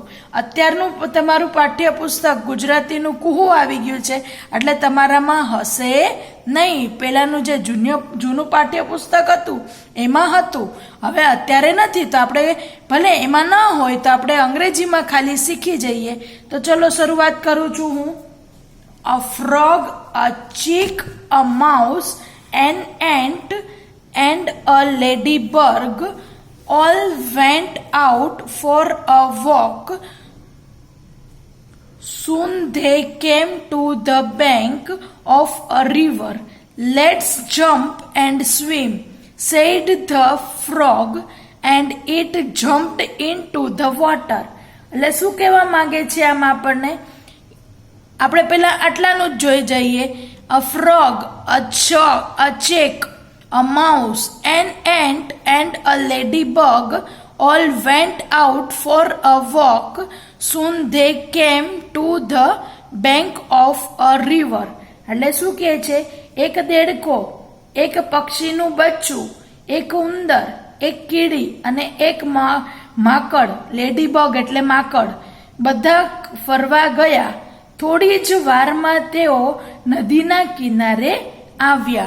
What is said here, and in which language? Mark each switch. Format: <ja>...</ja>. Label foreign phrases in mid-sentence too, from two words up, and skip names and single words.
<gu>અત્યારનું તમારું પાઠ્યપુસ્તક ગુજરાતીનું કુહુ આવી ગયું છે એટલે તમારામાં હશે નહીં. પહેલાનું જે જૂનું પાઠ્યપુસ્તક હતું એમાં હતું, હવે અત્યારે નથી. તો આપણે ભલે એમાં ન હોય તો આપણે અંગ્રેજીમાં ખાલી શીખી જઈએ. તો ચલો શરૂઆત કરું છું હું.</gu> <en>A frog, a chick, a mouse, an ant and a ladybug all went out for a walk. Soon they came to the bank of a river. Let's jump and swim, said the frog, and it jumped into the water.</en> <gu>એટલે શું કહેવા માંગે છે આમાં આપણને? આપણે પહેલા આટલાનું જ જોઈ જઈએ.</gu> <en>A frog, a chick, a mouse, an ant and a ladybug all went out for a walk. Soon they came to the bank of a river.</en> <gu>એટલે શું કહે છે? એક દેડકો, એક પક્ષીનું બચ્ચું, એક ઉંદર, એક કીડી અને એક માકડ, લેડીબગ એટલે માકડ, બધા ફરવા ગયા. થોડી જ વારમાં તેઓ નદીના કિનારે આવ્યા.</gu>